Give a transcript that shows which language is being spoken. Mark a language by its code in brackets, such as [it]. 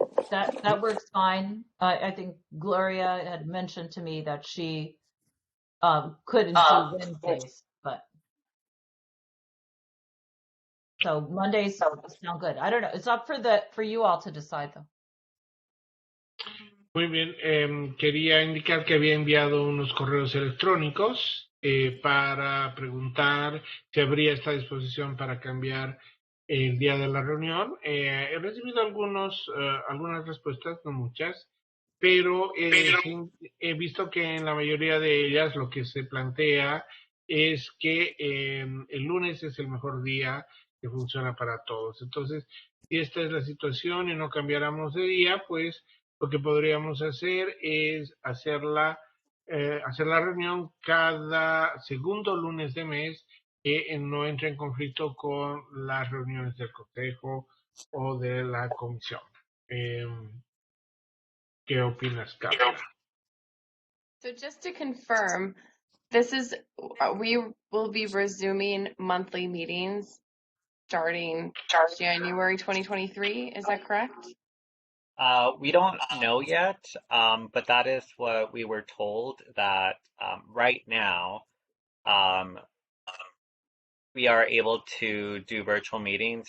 [en] That works fine. I think Gloria had mentioned to me that she couldn't do Wednesdays, but so Mondays sound good. I don't know. It's up for you all to decide though. [es] Muy bien, quería indicar que había enviado unos correos electrónicos para preguntar si habría esta disposición para cambiar el día de la reunión. He recibido algunas respuestas, no muchas, pero sí, he visto que en la mayoría de ellas lo que se plantea es que el lunes es el mejor día que funciona para todos. Entonces, si esta es la situación y no cambiáramos de día, pues lo que podríamos hacer es hacer la reunión cada segundo lunes de mes que no entre en conflicto con las reuniones del consejo o de la comisión. ¿Qué opinas, Carla? [en] So just to confirm, we will be resuming monthly meetings starting January 2023. Is that correct? We don't know yet, but that is what we were told, that right now we are able to do virtual meetings.